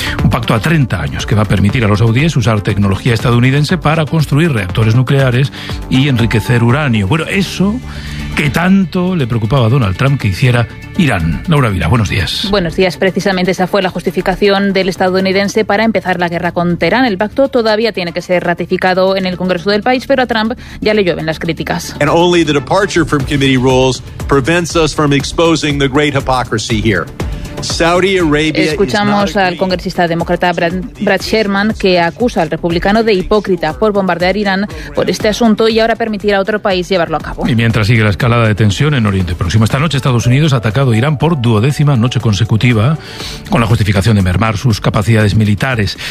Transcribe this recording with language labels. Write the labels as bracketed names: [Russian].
[Spanish] Un pacto a 30 años que va a permitir a los saudíes usar tecnología estadounidense para construir reactores nucleares y enriquecer uranio. Bueno, eso que tanto le preocupaba a Donald Trump que hiciera Irán. Laura Vila, buenos días. Buenos días. Precisamente esa fue la justificación del estadounidense para empezar la guerra con Teherán. El pacto todavía tiene que ser ratificado en el Congreso del país, pero a Trump ya le llueven las críticas. [English] And only the departure from committee rules prevents us from exposing the great hypocrisy here. [Spanish] Escuchamos al congresista demócrata Brad Sherman, que acusa al republicano de hipócrita por bombardear Irán por este asunto y ahora permitir a otro país llevarlo a cabo. Y mientras sigue la escalada de tensión en Oriente Próximo, esta noche Estados Unidos ha atacado a Irán por duodécima noche consecutiva con la justificación de mermar sus capacidades militares.